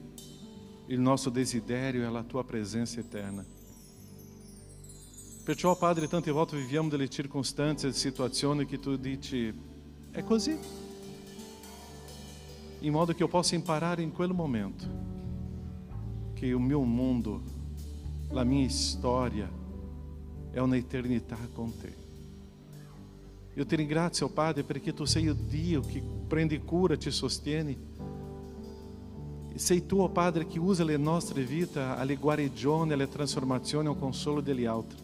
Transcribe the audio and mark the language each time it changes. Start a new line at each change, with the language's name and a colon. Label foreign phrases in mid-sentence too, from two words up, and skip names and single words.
Italian: Il nostro desiderio è la Tua presenza eterna. Perciò, Padre, tante volte viviamo delle circostanze, situazioni che Tu dici, è così. In modo che eu possa imparare in quel momento che
Portuguese: o meu mundo,
Italian: la minha storia è una eternità con Te. Io ti ringrazio, oh Padre, perché Tu sei il Dio che prende cura, ti sostiene. E sei Tu, oh Padre, che usa le nostre vite alle guarigioni, alle trasformazioni, al consolo degli altri.